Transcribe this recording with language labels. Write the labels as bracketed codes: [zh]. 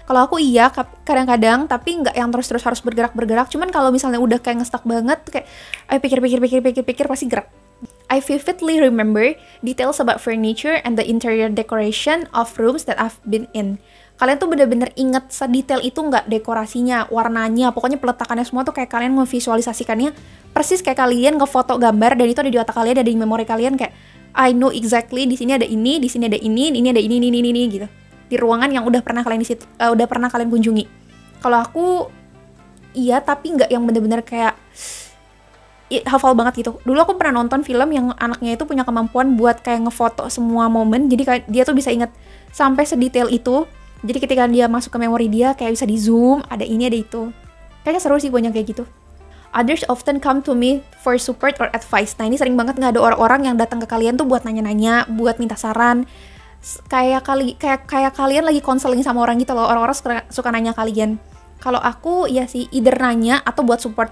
[id] Kalau aku iya kadang-kadang, tapi nggak yang terus harus bergerak. Cuman kalau misalnya udah kayak ngestak banget kayak ayo pikir pasti gerak. [en] I vividly remember details about furniture and the interior decoration of rooms that I've been in. [id] Kalian tuh bener-bener inget sedetail itu nggak? Dekorasinya, warnanya, pokoknya peletakannya semua tuh kayak kalian memvisualisasikannya persis kayak kalian ngefoto gambar, dan itu ada di otak kalian, ada di memori kalian, kayak [en] I know exactly [id] di sini ada ini, di sini ada ini ada ini gitu. Di ruangan yang udah pernah kalian kunjungi. Kalau aku iya, tapi nggak yang bener-bener kayak hafal banget gitu. Dulu aku pernah nonton film yang anaknya itu punya kemampuan buat kayak ngefoto semua momen. Jadi dia tuh bisa inget sampai sedetail itu. Jadi ketika dia masuk ke memori dia kayak bisa di zoom, ada ini ada itu. Kayaknya seru sih punya kayak gitu. [en] Others often come to me for support or advice. [id] Nah, ini sering banget nggak ada orang-orang yang datang ke kalian tuh buat nanya-nanya, buat minta saran. Kayak kalian lagi konseling sama orang gitu loh. Orang-orang suka nanya kalian. Kalau aku ya sih either nanya atau buat support.